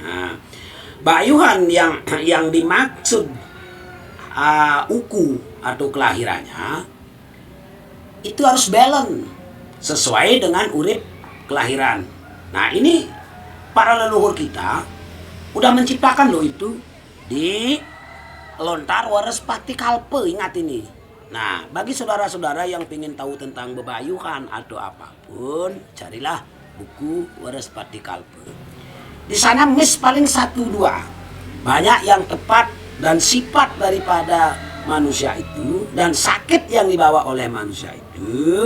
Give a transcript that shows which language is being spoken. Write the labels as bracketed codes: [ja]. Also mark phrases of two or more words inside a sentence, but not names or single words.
[id] Nah, bayuhan yang dimaksud uku atau kelahirannya itu harus balance sesuai dengan urip kelahiran. Nah, ini para leluhur kita udah menciptakan loh itu di lontar waras pati kalpe, ingat ini. Nah, bagi saudara-saudara yang ingin tahu tentang bebayuhan atau apapun, carilah buku waras pati kalpe. Di sana mis paling 1-2 banyak yang tepat dan sifat daripada manusia itu dan sakit yang dibawa oleh manusia itu.